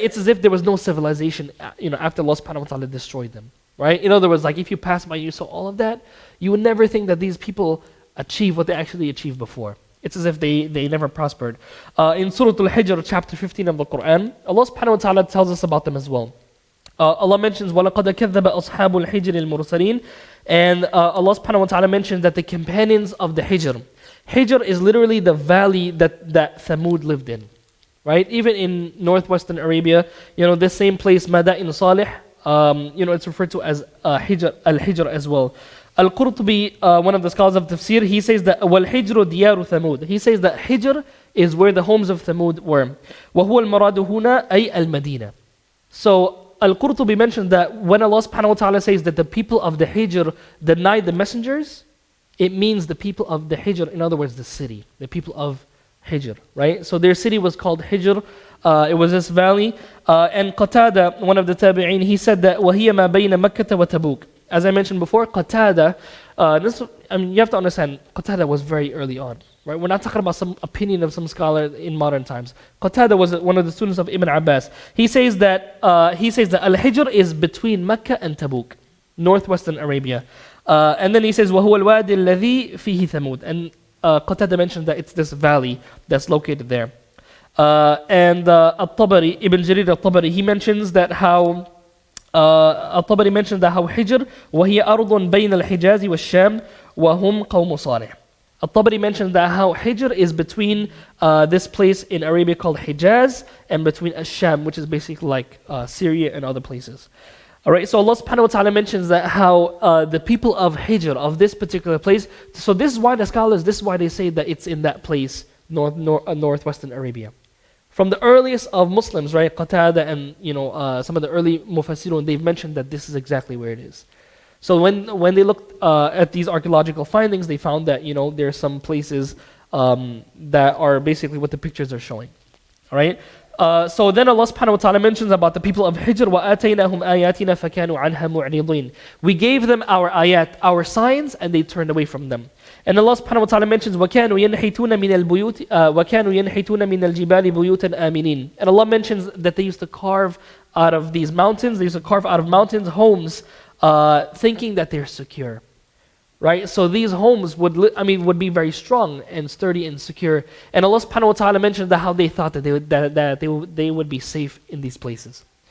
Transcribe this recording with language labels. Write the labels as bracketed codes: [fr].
[en] It's as if there was no civilization, after Allah subhanahu wa ta'ala destroyed them, right? In other words, like if you pass by, you saw all of that, you would never think that these people achieve what they actually achieved before. It's as if they never prospered. In Surah Al-Hijr, chapter 15 of the Quran, Allah subhanahu wa ta'ala tells us about them as well. Allah mentions, [ar] وَلَقَدْ كَذَّبَ أَصْحَابُ الْحِجْرِ الْمُرْسَلِينَ. [en] And Allah subhanahu wa ta'ala mentions that the companions of the Hijr. Hijr is literally the valley that Thamud lived in. Right? Even in northwestern Arabia, this same place, Mada'in Salih, it's referred to as Al-Hijr as well. Al-Qurtubi, one of the scholars of Tafsir, he says that [ar] وَالْحِجْرُ دِيَارُ ثَمُودَ. [en] He says that Hijr is where the homes of Thamud were. [ar] وَهُوَ الْمَرَادُ هُنَا أي الْمَدِينَة. [en] So Al-Qurtubi mentioned that when Allah subhanahu wa ta'ala says that the people of the Hijr denied the messengers, it means the people of the Hijr, in other words, the city, the people of Hijr, right? So their city was called Hijr. It was this valley. And Qatada, one of the tabi'een, he said that [ar] وَهِيَ مَا بَيْنَ مَكَّةَ وَتَبُوكَ. [en] As I mentioned before, Qatada, you have to understand, Qatada was very early on. Right? We're not talking about some opinion of some scholar in modern times. Qatada was one of the students of Ibn Abbas. He says that Al-Hijr is between Mecca and Tabuk, northwestern Arabia. And then he says [ar] وَهُوَ الْوَادِ الَّذِي فِيهِ ثَمُودَ. [en] And Qatada mentioned that it's this valley that's located there. And Al-Tabari, Ibn Jarir Al-Tabari, he mentions that how Al-Tabari mentioned that how Hijr [ar] وَهِيَ أَرْضٌ بَيْنَ الْحِجَازِ وَالشَّامِ وَهُمْ قَوْمُ صَالِحٍ. [en] Al-Tabari mentioned that how Hijr is between this place in Arabia called Hijaz and between Ash-Sham, which is basically like Syria and other places. Alright, so Allah subhanahu wa ta'ala mentions that how the people of Hijr, of this particular place, so this is why the scholars, this is why they say that it's in that place, northwestern Arabia. From the earliest of Muslims, right, Qatada and some of the early Mufassirun, they've mentioned that this is exactly where it is. So when they looked at these archaeological findings, they found that there are some places that are basically what the pictures are showing. All right. So then Allah subhanahu wa ta'ala mentions about the people of Hijr, [ar] وَآتَيْنَاهُمْ آيَاتِنَا فَكَانُوا عَنْهَا مُعْرِضِينَ. [en] We gave them our ayat, our signs, and they turned away from them. And Allah subhanahu wa ta'ala mentions [ar] وَكَانُوا يَنْحِتُونَ مِنَ الْبُيُوتِ وَكَانُوا يَنْحِتُونَ مِنَ الْجِبَالِ بُيُوتًا آمِنِينَ. [en] And Allah mentions that they used to carve out of these mountains, homes, thinking that they're secure. Right? So these homes would be very strong and sturdy and secure. And Allah subhanahu wa ta'ala mentioned that how they thought that they would be safe in these places.